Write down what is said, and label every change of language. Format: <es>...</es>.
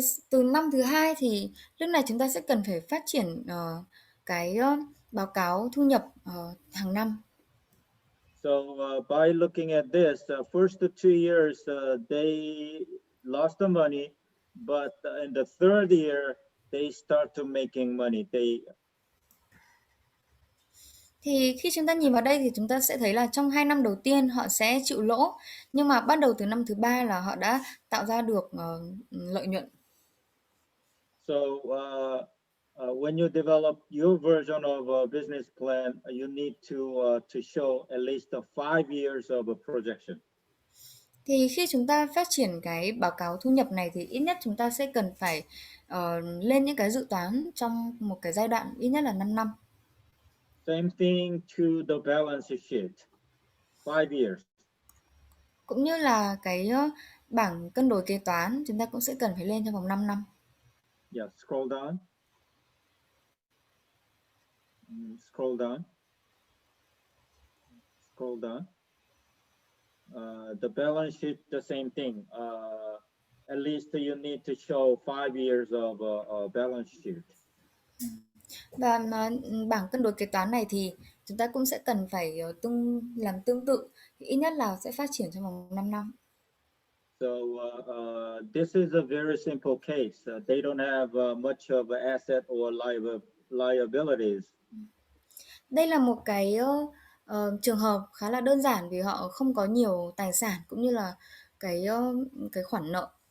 <vi>Từ năm thứ hai thì lúc này chúng ta sẽ cần phải phát triển cái báo cáo thu nhập hàng năm.</vi> <en>So by looking at this, first 2 years they lost the money, but in the third year they start to making money.</en> <vi>Thì khi chúng ta nhìn vào đây thì chúng ta sẽ thấy là trong 2 năm đầu tiên họ sẽ chịu lỗ, nhưng mà bắt đầu từ năm thứ 3 là họ đã tạo ra được lợi nhuận.</vi> <en>So when you develop your version of a business plan, you need to show at least 5 years of a projection.</en> <vi>Thì khi chúng ta phát triển cái báo cáo thu nhập này thì ít nhất chúng ta sẽ cần phải lên những cái dự toán trong một cái giai đoạn ít nhất là 5 năm.</vi> <en>Same thing to the balance sheet, 5 years.</en> <vi>Cũng như là cái bảng cân đối kế toán chúng ta cũng sẽ cần phải lên trong vòng 5 năm.</vi> <en>Yeah, scroll down. Scroll down. Scroll down. The balance sheet, the same thing. At least you need to show 5 years of balance sheet.</en> <vi>Và bảng cân đối kế toán này thì chúng ta cũng sẽ cần phải làm tương tự, thì ít nhất là sẽ phát triển trong vòng 5 năm.</vi> <en>So this is a very simple case. They don't have much of an asset or liabilities.</en> <vi>Đây là một cái trường hợp khá là đơn giản vì họ không có nhiều tài sản cũng như là cái khoản nợ.</vi>